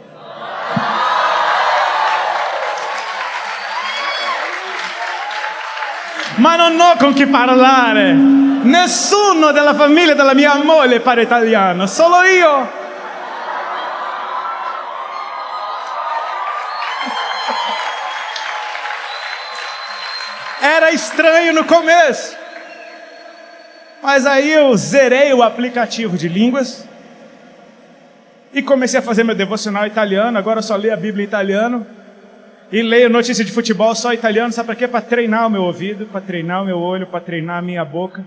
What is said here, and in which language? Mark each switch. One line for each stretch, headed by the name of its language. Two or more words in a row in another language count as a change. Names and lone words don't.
Italian: Ma non ho con chi parlare. Nessuno della famiglia della mia moglie parla italiano, solo io.
Portuguese: Era estranho no começo, mas aí eu zerei o aplicativo de línguas e comecei a fazer meu devocional italiano. Agora eu só leio a Bíblia em italiano e leio notícia de futebol só em italiano. Sabe para quê? Para treinar o meu ouvido, para treinar o meu olho, para treinar a minha boca.